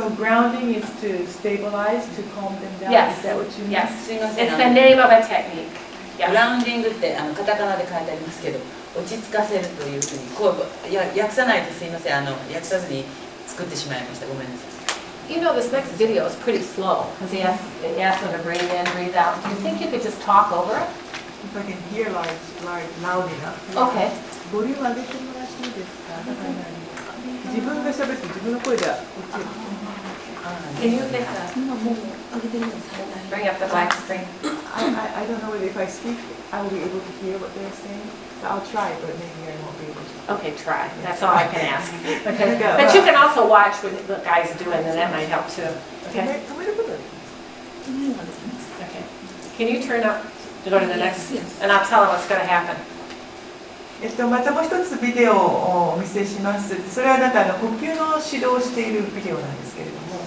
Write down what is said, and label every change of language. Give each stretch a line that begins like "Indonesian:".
English: So grounding is to stabilize, to calm them down. Yes. Is that what you mean? Yes.
Japanese: すいません。
English: It's the name of a technique.
Japanese: グラウンディングってカタカナで書いてありますけど、落ち着かせるというふうにこう訳さないとすいません。訳さずに作ってしまいました。ごめんなさい。
English: You know, this next video is pretty slow because he asks them to breathe in, breathe out. Do you think you could just talk over it? If I can hear loud enough. Okay.
Japanese: ボリューム上げてもらっていいですか？自分が喋って自分の声で落ちる。
English: Can you bring up the black screen? I don't know whether if I speak, I will be able to hear what they're saying. I'll try, but maybe I won't be able to. Okay, try. That's all I can ask. Okay. But you can also watch what the guys do, and then that might help too. Okay. Okay. Can you turn up to go to the next? And I'll tell them what's going to happen.
Japanese: またもう一つビデオをお見せします。それは呼吸の指導をしているビデオなんですけれども。